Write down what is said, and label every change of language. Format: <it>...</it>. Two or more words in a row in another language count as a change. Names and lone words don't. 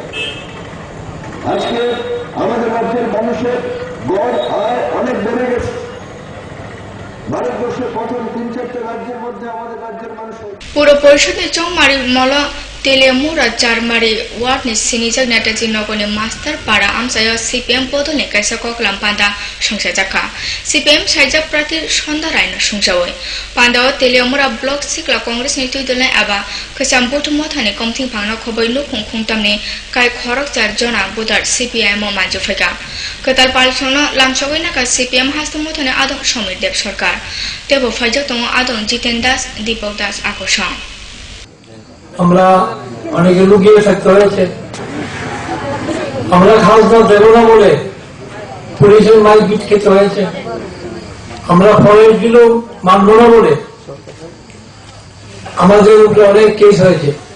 <bn>আজকে আমাদের রাজ্যের মানুষের গড় আয় অনেক বেড়ে গেছে। ভারতবর্ষের প্রথম 3-4টা রাজ্যের মধ্যে আমাদের রাজ্যের মানুষের পুরো পরিষদে</bn> <trp>চৌমারি মল তেলেমুরা চারমারি ওয়ার্ডनि सिनिजक नेताजी नगरनि मास्टार पाड़ा आमसायाव CPM बदलनि कायसा ककलाम पान्दा संसाजाखा CPM साइजाब प्रार्थी सन्दा रायनो संसावै पान्दाव तेलेमुरा ब्लक सिक्ला कांग्रेसनि तुइदलनाय आबा खैसाम बुथुमथानि कमथिं फांना खबै लुखुं खुंतामनि काय खरक चार जना बुदार CPM मानजु फैगा कताल पालसनो लामसगै नाका CPM हास्तमथानि आदम समीर देव सरकार तेबो फाइजक दङ आदम जितेन दास दीपक दास आकर्षण</trp> <bn>আমরা অনেকে লুকিয়ে থাকতে হয়েছে। আমরা খাজনা দেব না বলে পুলিশের মারপিট খেতে হয়েছে। আমরা ফরেস্টগুলো মানব না বলে আমাদের উপরে অনেক কেস হয়েছে।</bn>